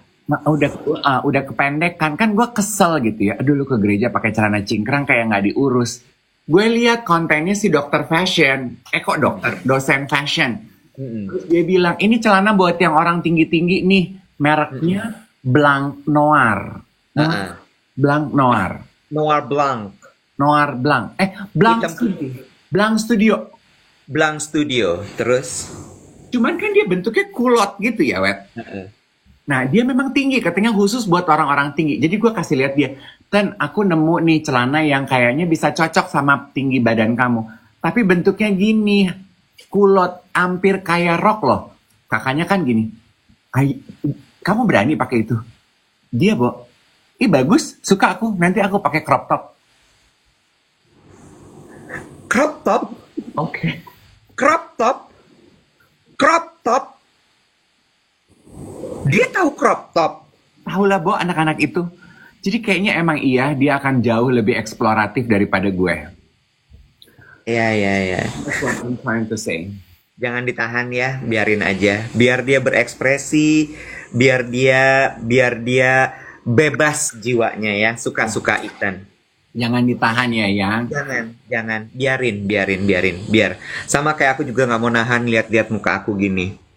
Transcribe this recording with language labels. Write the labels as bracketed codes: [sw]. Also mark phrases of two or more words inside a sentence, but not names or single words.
[id] Nah, udah kependekan kan, gue kesel gitu ya. Aduh, lu ke gereja pakai celana cingkrang kayak nggak diurus. Gue lihat kontennya si dokter fashion, dosen fashion. Mm-mm. Terus dia bilang, ini celana buat yang orang tinggi-tinggi nih, mereknya Blanc Noir. Heeh. Blanc Noir. Noir Blanc. Noir Blanc. Blanc Hitam Studio. putih. Blanc Studio. Blanc Studio. Terus? Cuman kan dia bentuknya kulot gitu ya, Wet. Heeh. Nah, dia memang tinggi, katanya khusus buat orang-orang tinggi. Jadi gue kasih lihat dia, Ten, aku nemu nih celana yang kayaknya bisa cocok sama tinggi badan kamu. Tapi bentuknya gini, kulot, hampir kayak rok loh. Kakaknya kan gini, kamu berani pakai itu? Dia, Bo, bagus, suka aku, nanti aku pakai [en] crop top. Crop top? [id] Oke. [en] Crop top? Crop top? [id] Dia tahu [en] crop top? [id] Tahu lah, Bo, anak-anak itu. Jadi kayaknya emang iya, dia akan jauh lebih eksploratif daripada gue. Iya. [en] That's what I'm trying to say. [id] Jangan ditahan ya, biarin aja. Biar dia berekspresi, biar dia bebas jiwanya ya, suka-suka Ethan. Jangan ditahan ya, Yang. Jangan. Biar. Sama kayak aku juga nggak mau nahan lihat-lihat muka aku gini.